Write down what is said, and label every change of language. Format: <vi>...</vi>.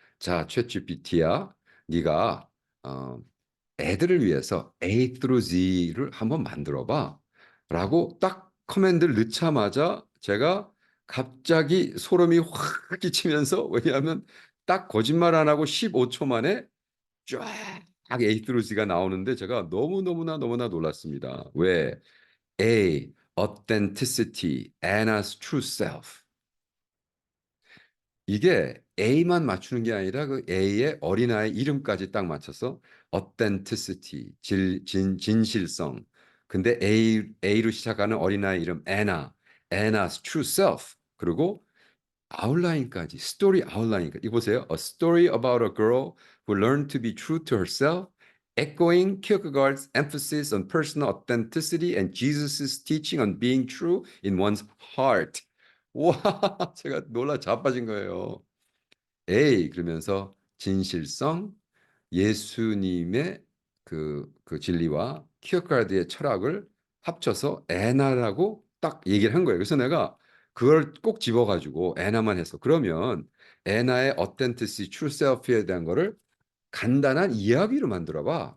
<ko>자, 챗GPT야, 네가 어, 애들을 위해서 A through Z를 한번 만들어봐. 라고 딱 커맨드를 넣자마자 제가 갑자기 소름이 확 끼치면서 왜냐하면 딱 거짓말 안 하고 15초 만에 쫙 A through Z가 나오는데 제가 너무나 놀랐습니다. 왜?</ko> <en>A, authenticity, Anna's true self.</en> <ko>이게 A만 맞추는 게 아니라 그 A의 어린아이 이름까지 딱 맞춰서 authenticity, 진실성. 근데 A로 시작하는 어린아이 이름</ko> <en>Anna's true self.</en> <ko>그리고 아웃라인까지, 스토리 아웃라인까지. 이거 보세요.</ko> <en>A story about a girl who learned to be true to herself, echoing Kierkegaard's emphasis on personal authenticity and Jesus' teaching on being true in one's heart.</en> <ko>와, 제가 놀라 자빠진 거예요. 에이, 그러면서 진실성, 예수님의 그 진리와 키어카르디의 철학을 합쳐서 에나라고 딱 얘기를 한 거예요. 그래서 내가 그걸 꼭 집어가지고 에나만 했어. 그러면 에나의 authenticity, true self에 대한 거를 간단한 이야기로 만들어 봐.</ko>